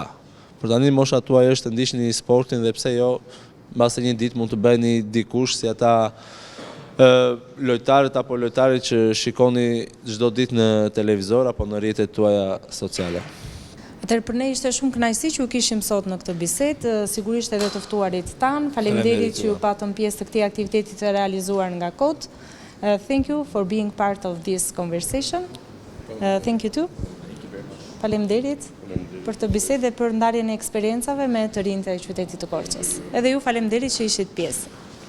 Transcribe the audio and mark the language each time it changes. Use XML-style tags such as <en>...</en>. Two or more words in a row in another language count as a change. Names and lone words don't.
<sq>Për tani mosha tuaj është të ndiqni sportin dhe pse jo, mbase një ditë mund të bëni dikush si ata lojtarët apo lojtarit që shikoni çdo ditë në televizor apo në rrjetet tuaja sociale. Atëherë për ne ishte shumë kënaqësi që ju kishim sot në këtë bisedë, sigurisht edhe të ftuarit tanë. Faleminderit që ju patëm pjesë të këtij aktiviteti të realizuar nga KOT.</sq> <en>Thank you for being part of this conversation. Thank you too.</en> <sq>Faleminderit për të bisedë dhe për ndarjen e eksperiencave me të rinjtë e qytetit të Korçës. Edhe ju faleminderit që ishit pjesë.</sq>